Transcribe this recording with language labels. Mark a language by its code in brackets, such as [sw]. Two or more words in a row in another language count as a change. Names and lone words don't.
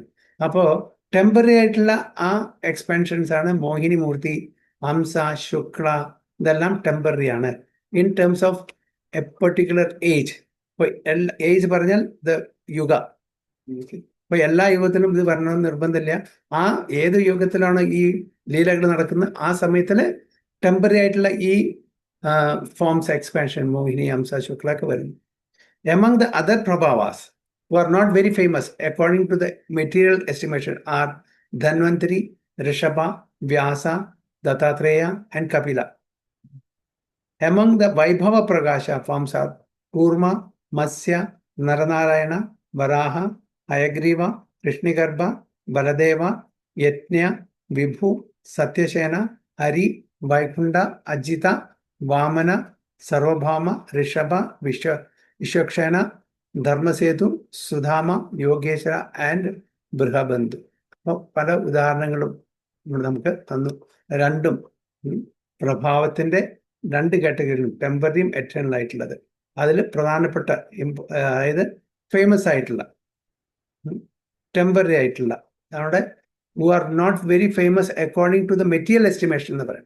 [ml] അപ്പോൾ ടെമ്പററി ആയിട്ടുള്ള ആ എക്സ്പാൻഷൻസ് ആണ് മോഹിനി മൂർത്തി, ഹംസ, ശുക്ല, ഇതെല്ലാം ടെമ്പററി ആണ് [en] in terms of a particular age. [ml] ഇപ്പോൾ ഏജ് പറഞ്ഞാൽ ദ യുഗ. അപ്പോൾ എല്ലാ യുഗത്തിലും ഇത് വരണമെന്ന് നിർബന്ധമില്ല. ആ ഏത് യുഗത്തിലാണ് ഈ ലീലകൾ നടക്കുന്നത് ആ സമയത്തിൽ ടെമ്പററി ആയിട്ടുള്ള ഈ [en] forms expansion, [ml] മോഹിനി, ഹംസ, ശുക്ല ഒക്കെ വരുന്നു. [en] Among the other Prabhavas who are not very famous according to the material estimation are Dhanvantari, Rishabha, Vyasa, Dattatreya, and Kapila. Among the Vaibhava Prakasha forms are Kurma, Matsya, Naranarayana, Varaha, Hayagriva, Krishnigarbha, Baladeva, Yajna, Vibhu, Satyasena, Hari, Vaikunda, Ajita, Vamana, Sarvabhama, Rishabha, Vishwakshana, Dharmasetu, Sudhama, Yogeshwara and Brihabandhu. [ml] അപ്പോൾ പല ഉദാഹരണങ്ങളും ഇവിടെ നമുക്ക് തന്നു. രണ്ടും പ്രഭാവത്തിന്റെ രണ്ട് കാറ്റഗറികളും ടെമ്പററിയും എറ്റേണൽ ആയിട്ടുള്ളത്. അതിൽ പ്രധാനപ്പെട്ട അതായത് ഫേമസ് ആയിട്ടുള്ള ടെമ്പററി ആയിട്ടുള്ള നമ്മുടെ [en] who are not very famous according to the material estimation [ml] എന്ന് പറയും.